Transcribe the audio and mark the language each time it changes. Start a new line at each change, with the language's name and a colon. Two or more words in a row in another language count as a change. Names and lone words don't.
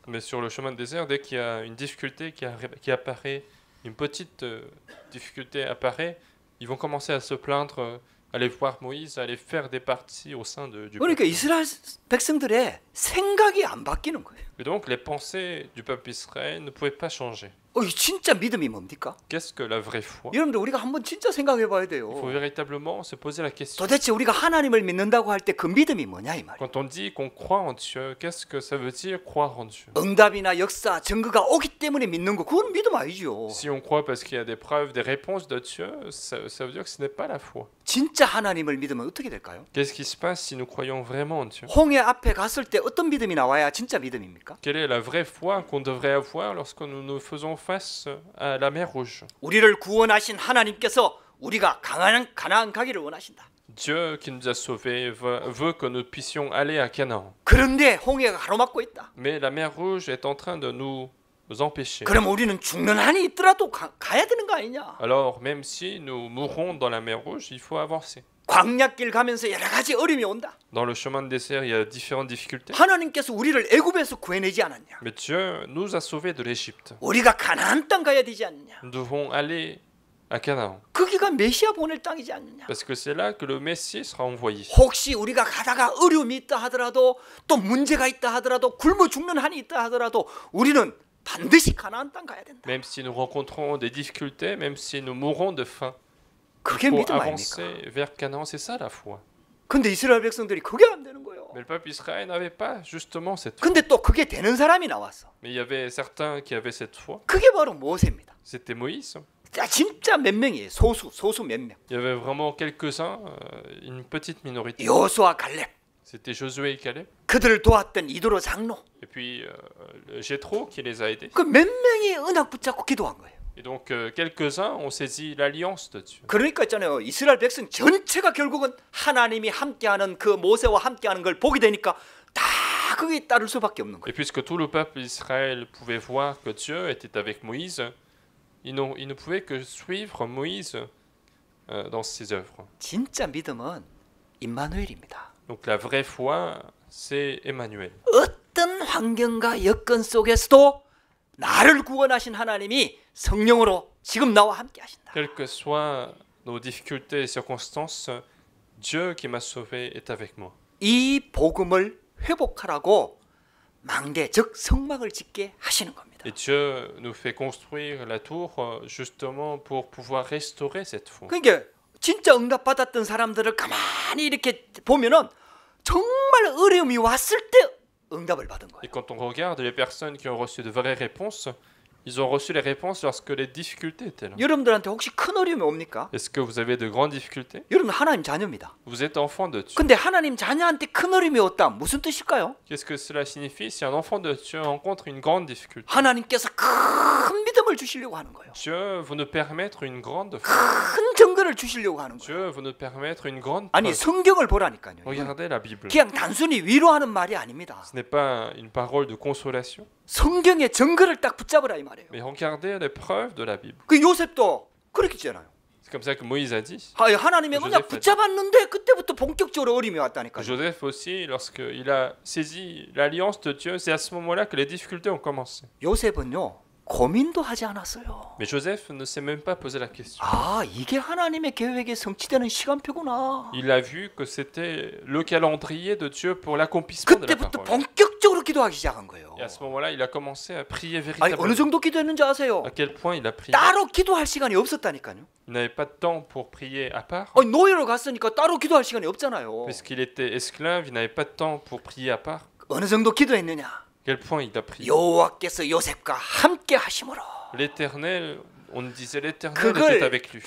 French: Mais sur le chemin de désert, dès qu'il y a une difficulté qui apparaît, une petite difficulté apparaît, ils vont commencer à se plaindre, aller voir Moïse, aller faire des parties au sein du
Korean: 그러니까
French: peuple.
Korean: 이스라엘 백성들의 생각이 안 바뀌는 거예요.
French: Et donc les pensées du peuple Israël ne pouvaient pas changer.
Korean: 이 진짜 믿음이 뭡니까?
French: Qu'est-ce que la vraie foi?
Korean: 여러분들 우리가 한번 진짜 생각해 봐야 돼요.
French: Il faut véritablement se poser la question.
Korean: 도대체 우리가 하나님을 믿는다고 할 때 그 믿음이 뭐냐 이 말이에요.
French: Quand on dit qu'on croit en Dieu, qu'est-ce que ça veut dire croire en Dieu?
Korean: 응답이나 역사, 증거가 오기 때문에 믿는 거 그건 믿음 아니죠.
French: Si on croit parce qu'il y a des preuves, des réponses de Dieu, ça veut dire que ce n'est pas la foi.
Korean: 진짜 하나님을 믿으면 어떻게 될까요?
French: Qu'est-ce qui se passe si nous croyons vraiment en Dieu?
Korean: 홍해 앞에 갔을 때 어떤 믿음이 나와야 진짜 믿음입니까?
French: Quelle est la vraie foi qu'on devrait avoir lorsque nous nous faisons face à la mer Rouge?
Korean: 우리를 구원하신 하나님께서 우리가 가나안 가기를 원하신다.
French: Dieu qui nous a sauvés veut que nous puissions aller à Canaan.
Korean: 그런데 홍해가 가로막고 있다.
French: Mais la mer Rouge est en train de nous empêcher.
Korean: 그럼 우리는 죽는 한이 있더라도 가야 되는 거 아니냐?
French: Alors, même si nous mourrons dans la mer Rouge, il faut avancer.
Korean: 광야길 가면서 여러 가지 어려움이 온다.
French: Dans le chemin de désert, il y a différentes difficultés.
Korean: 하나님께서 우리를 애굽에서 구해내지 않았냐?
French: Mais Dieu nous a sauvés de l'Égypte.
Korean: 우리가 가나안 땅 가야 되지 않느냐?
French: Nous devons aller à Canaan.
Korean: 거기가 메시아 보낼 땅이지 않느냐?
French: Parce que c'est là que le Messie sera envoyé.
Korean: 혹시 우리가 가다가 어려움이 있다 하더라도 또 문제가 있다 하더라도 굶어 죽는 한이 있다 하더라도 우리는 반드시 가나안 땅 가야 된다.
French: Même si nous rencontrons des difficultés, même si nous mourrons de faim,
Korean: 그게
French: il faut
Korean: 믿음 아닙니까?
French: avancer vers Canaan. C'est ça la foi.
Korean: 근데 이스라엘 백성들이 그게 안 되는 거예요.
French: Mais le peuple Israël n'avait pas justement cette foi.
Korean: 근데 또 그게 되는 사람이 나왔어.
French: Mais il y avait certains qui avaient cette foi.
Korean: 그게 바로 모세입니다.
French: C'était Moïse.
Korean: 자, 진짜 몇 명이에요. 소수 몇 명.
French: Il y avait vraiment quelques-uns, une petite minorité.
Korean: 여호수아 갈렙.
French: C'était Josué et Caleb.
Korean: 그들을 도왔던 이도로 장로.
French: Et puis Jéthro qui les a aidés.
Korean: 그 몇 명이 언약 붙잡고 기도한 거예요.
French: Et donc quelques-uns ont saisi l'alliance de Dieu.
Korean: 그러니까 있잖아요. 이스라엘 백성 전체가 결국은 하나님이 함께하는 그 모세와 함께하는 걸 보게 되니까 다 거기에 따를 수밖에 없는 거예요.
French: Et puisque tout le peuple d'Israël pouvait voir que Dieu était avec Moïse, ils ne pouvaient que suivre Moïse dans ses œuvres.
Korean: 진짜 믿음은 임마누엘입니다.
French: Donc la vraie foi, c'est Emmanuel.
Korean: 어떤 환경과 여건 속에서도 나를 구원하신 하나님이 성령으로 지금 나와 함께 하신다.
French: Quelles que soient nos difficultés et circonstances, Dieu qui m'a sauvé est avec moi.
Korean: 이 복음을 회복하라고 망대 즉 성막을 짓게 하시는 겁니다.
French: Et Dieu nous fait construire la tour justement pour pouvoir restaurer cette foi.
Korean: 그러니까 진짜 응답 받았던 사람들을 가만히 이렇게 보면은 정말 어려움이 왔을 때 응답을 받은 거예요.
French: Et quand on regarde les personnes qui ont reçu de vraies réponses, ils ont reçu les réponses lorsque les difficultés étaient là.
Korean: 여러분들한테 혹시 큰 어려움이 옵니까?
French: Est-ce que vous avez de grandes difficultés?
Korean: 여러분 하나님 자녀입니다.
French: Vous êtes enfant de Dieu.
Korean: 근데 하나님 자녀한테 큰 어려움이 왔다. 무슨 뜻일까요?
French: Qu'est-ce que cela signifie si un enfant de Dieu rencontre une grande difficulté?
Korean: 하나님께서 큰 믿음을 주시려고 하는 거예요.
French: Dieu veut nous permettre une grande foi.
Korean: 큰 증거를 주시려고 하는 거예요.
French: Dieu veut nous permettre une grande
Korean: 아니
French: preuve.
Korean: 성경을 보라니까요.
French: Regardez la Bible.
Korean: 그냥 단순히 위로하는 말이 아닙니다.
French: Ce n'est pas une parole de consolation,
Korean: 성경의 증거를 딱 붙잡으라 이 말이에요.
French: mais regardez les preuves de la Bible.
Korean: 그 요셉도 그렇게 했잖아요.
French: C'est comme ça que Moïse a dit.
Korean: 하나님의 언약 조세프 붙잡았는데 그때부터 본격적으로 어림이 왔다니까요.
French: Joseph aussi, lorsqu'il a saisi l'alliance de Dieu, c'est à ce moment-là que les difficultés ont commencé.
Korean: 요셉은요 고민도 하지 않았어요.
French: Mais Joseph ne s'est même pas posé la question.
Korean: 아 이게 하나님의 계획에 성취되는 시간표구나.
French: Il a vu que c'était le calendrier de Dieu pour l'accomplissement de la
Korean: 그때부터
French: parole.
Korean: 본격적으로 기도하기 시작한 거예요.
French: Et à ce moment-là, il a commencé à prier
Korean: 아니
French: véritablement.
Korean: 어느 정도 기도했는지 아세요?
French: À quel point il a prié.
Korean: 따로 기도할 시간이 없었다니까요.
French: Il n'avait pas de temps pour prier à part.
Korean: 아니 노예로 갔으니까 따로 기도할 시간이 없잖아요.
French: Puisqu'il était esclave, il n'avait pas de temps pour prier à part.
Korean: 어느 정도 기도했느냐?
French: Quel point il a prié.
Korean: 여호와께서 요셉과 함께 하심으로.
French: L'Éternel, on disait l'Éternel
Korean: 그걸
French: était avec lui.